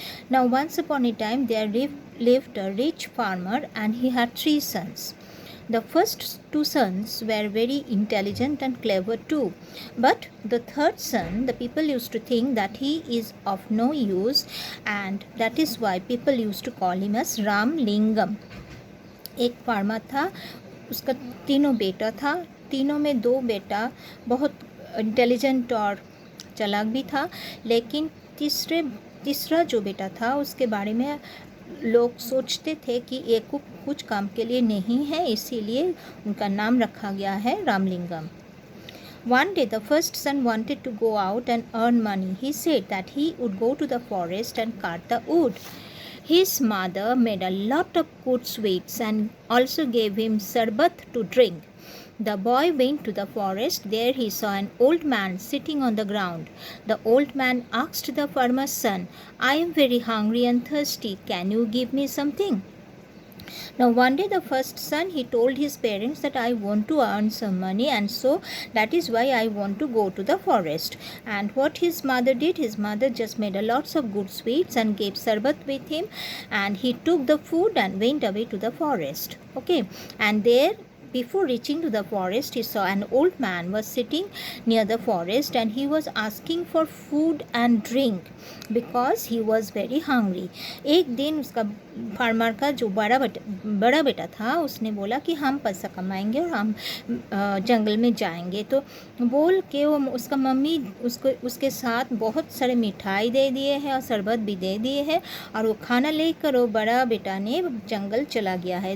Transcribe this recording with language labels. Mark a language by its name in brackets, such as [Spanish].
[English] Now, once upon a time, there lived a rich farmer and he had 3 sons. The first 2 sons were very intelligent and clever too. But the third son, the people used to think that he is of no use, and that is why people used to call him as Ram Lingam. [Hindi] एक farmer था, उसका 3 बेटा था. तीनों में 2 बेटा बहुत intelligent और चालाक भी था, लेकिन तीसरा जो बेटा था उसके बारे में लोग सोचते थे कि ये कुछ काम के लिए नहीं है, इसीलिए उनका नाम रखा गया है Ramalingam. [English] One day the first son wanted to go out and earn money. He said that he would go to the forest and cut the wood. His mother made a lot of good sweets and also gave him sarbat to drink. The boy went to the forest. There he saw an old man sitting on the ground. The old man asked the farmer's son, "I am very hungry and thirsty. Can you give me something?" Now one day the first son, he told his parents that I want to earn some money, and so that is why I want to go to the forest. And what his mother did, his mother just made a lots of good sweets and gave sarbat with him, and he took the food and went away to the forest. Okay, and there, before reaching to the forest, he saw an old man was sitting near the forest, and he was asking for food and drink because he was very hungry. [Hindi] एक दिन उसका farmer का जो बड़ा बेटा था, उसने बोला कि हम पैसा कमाएंगे और हम जंगल में जाएंगे. तो बोल के वो उसका मम्मी उसके साथ बहुत सारे मिठाई दे दिए हैं और शरबत भी दे दिए हैं, और वो खाना लेकर वो बड़ा बेटा ने जंगल चला गया है.